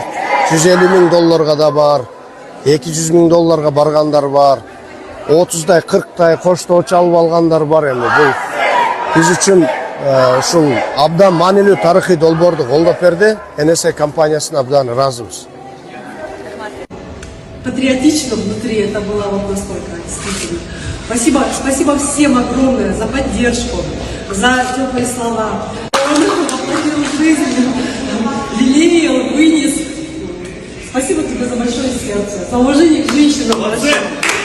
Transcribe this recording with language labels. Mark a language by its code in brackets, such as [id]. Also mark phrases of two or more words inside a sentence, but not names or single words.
[ky] $150,000 да бар, $200,000 баргандар бар, 30-дай, 40-дай коштоочу алып алгандар бар. Эми бул биз үчүн ушул абдан маанилүү тарыхый долбоорду колдоп берди. НС компаниясына абдан ыраазыбыз. [ru] Патриотично внутри это было вот настолько, действительно. Спасибо всем огромное за поддержку, за теплые слова. Он воплотил жизнь, лелеял, вынес. Спасибо тебе за большое сердце, за уважение к женщинам.